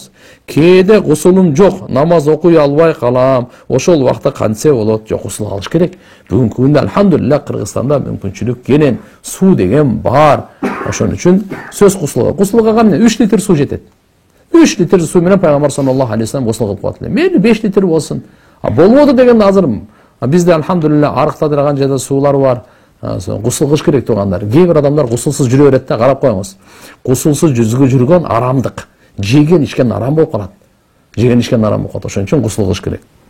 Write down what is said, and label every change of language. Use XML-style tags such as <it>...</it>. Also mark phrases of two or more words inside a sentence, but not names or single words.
<ky>Кээде гусулум жок, намаз окуй албай калам. Ошол убакта кантсе болот? Жок, гусул алыш керек. Бүгүнкү күндө альхамдулилlah Кыргызстанда мүмкүнчүлүк кенен, суу деген бар. Ошон үчүн сөз гусулга. Гусулга кандай 3 литр суу жетет. 3 литр суу менен Пайгамбар</ky> <ar>صلى الله عليه وسلم</ar> <ky>гусул кылып коет эле. Мейли 5 литр болсун. Болбоду деген азыр бизде альхамдулилlah арыкта дагы жерде суулар бар. Гусул кылыш керек тугандар. Кээ бир адамдар гусулсуз жүрө берет да, карап коюңуз. Гусулсуз жүргөн арамдык. Жеген ичкен арам болуп калат. Жеген ичкен арам болуп калат. Ошон үчүн гусул кылыш керек.</ky>